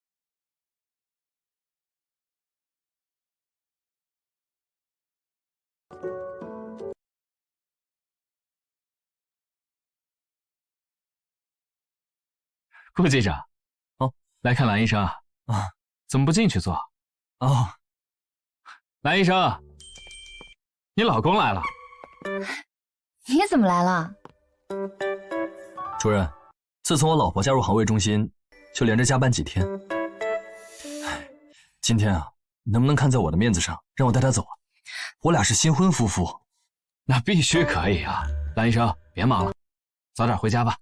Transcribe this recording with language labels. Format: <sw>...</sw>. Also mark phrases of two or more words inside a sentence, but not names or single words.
<zh>顧記者，哦，來看藍醫生啊，怎麼不進去坐？哦，藍醫生，你老公來了。你怎麼來了？主任，自從我老婆加入航衛中心，就連着加班幾天。今天啊，能不能看在我的面子上，讓我帶她走啊？我倆是新婚夫婦。那必須可以啊，藍醫生，別忙了，早點回家吧。</zh>